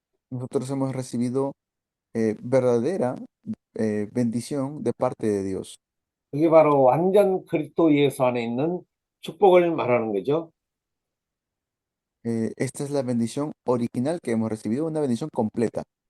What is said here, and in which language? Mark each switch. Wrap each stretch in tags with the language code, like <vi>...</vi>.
<es>Nosotros hemos recibido verdadera bendición de parte de Dios.</es> <ko>그게 바로 완전 그리스도 예수 안에 있는 축복을 말하는 거죠.</ko> <es>Esta es la bendición original que hemos recibido, una bendición completa.</es>